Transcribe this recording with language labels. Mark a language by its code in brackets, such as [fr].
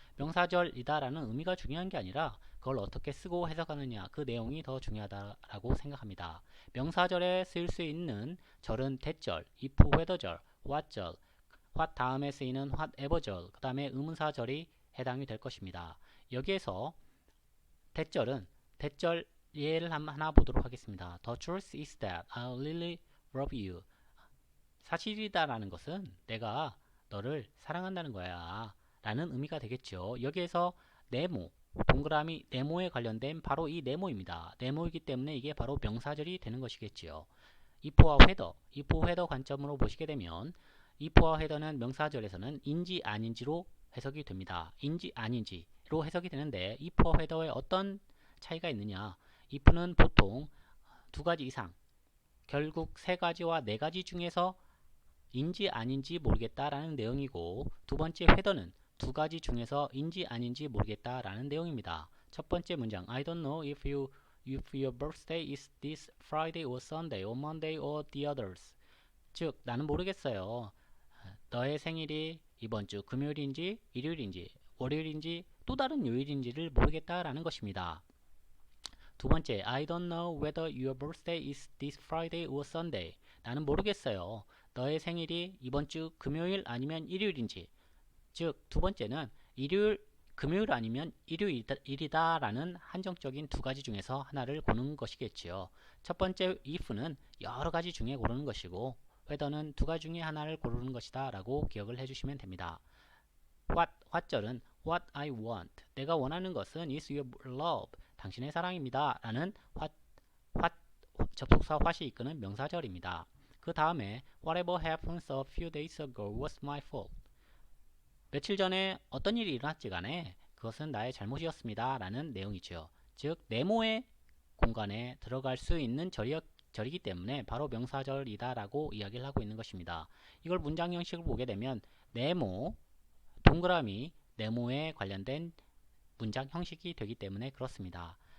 [ko] 명사절이다 라는 의미가 중요한 게 아니라 그걸 어떻게 쓰고 해석하느냐 그 내용이 더 중요하다라고 생각합니다. 명사절에 쓰일 수 있는 절은 대절, if, whether절, what절, what 다음에 쓰이는 whatever절, 그 다음에 의문사절이 해당이 될 것입니다. 여기에서 대절은 대절 예를 하나 보도록 하겠습니다. [en] The truth is that I really love you. [ko] 사실이다라는 것은 내가 너를 사랑한다는 거야 라는 의미가 되겠죠. 여기에서 네모, 동그라미 네모에 관련된 바로 이 네모입니다. 네모이기 때문에 이게 바로 명사절이 되는 것이겠지요. if와 whether 관점으로 보시게 되면 if와 whether는 명사절에서는 인지 아닌지로 해석이 됩니다. 인지 아닌지로 해석이 되는데 if와 whether에 어떤 차이가 있느냐? if는 보통 두 가지 이상, 결국 세 가지와 네 가지 중에서 인지 아닌지 모르겠다라는 내용이고 두 번째 whether는 두 가지 중에서 인지 아닌지 모르겠다라는 내용입니다. 첫 번째 문장 [en] I don't know if your birthday is this Friday or Sunday or Monday or the others. [ko] 즉 나는 모르겠어요. 너의 생일이 이번 주 금요일인지 일요일인지 월요일인지 또 다른 요일인지를 모르겠다라는 것입니다. 두 번째, [en] I don't know whether your birthday is this Friday or Sunday. [ko] 나는 모르겠어요. 너의 생일이 이번 주 금요일 아니면 일요일인지. 즉, 두 번째는 금요일 아니면 일요일이다 라는 한정적인 두 가지 중에서 하나를 고르는 것이겠지요. 첫 번째 if는 여러 가지 중에 고르는 것이고 whether는 두 가지 중에 하나를 고르는 것이다 라고 기억을 해주시면 됩니다. what절은 [en] what I want. [ko] 내가 원하는 것은 [en] is your love. [ko] 당신의 사랑입니다. 라는 접속사 what이 이끄는 명사절입니다. 그 다음에 [en] whatever happened a few days ago was my fault. [ko] 며칠 전에 어떤 일이 일어났지 간에 그것은 나의 잘못이었습니다. 라는 내용이죠. 즉 네모의 공간에 들어갈 수 있는 절이기 때문에 바로 명사절이다 라고 이야기를 하고 있는 것입니다. 이걸 문장 형식을 보게 되면 네모, 동그라미, 네모에 관련된 문장 형식이 되기 때문에 그렇습니다.